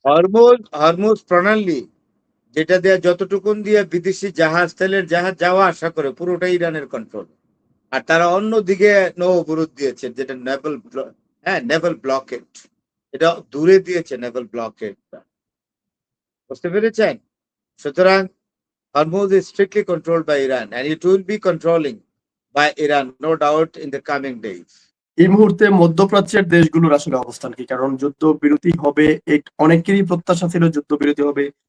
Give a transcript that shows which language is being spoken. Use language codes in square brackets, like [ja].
[bn] Hormuz Hormuz প্রণালী যেটা দিয়ে যতটুকুন দিয়ে বিদেশি জাহাজ তেলের জাহাজ যাওয়া আসা করে পুরোটাই ইরানের কন্ট্রোল। আর তারা অন্যদিকে নৌ অবরোধ দিয়েছে, যেটা নেভাল ব্লকেট। এটা দূরে দিয়েছে নেভাল ব্লকেট। বুঝতে পেরেছেন? সুতরাং [en] Hormuz is strictly controlled by Iran and it will be controlling by Iran, no doubt, in the coming days. [bn] এই মুহূর্তে মধ্যপ্রাচ্যের দেশগুলোর আসলে অবস্থান কি? কারণ যুদ্ধ বিরতি হবে, অনেকেরই প্রত্যাশা ছিল যুদ্ধ বিরতি হবে।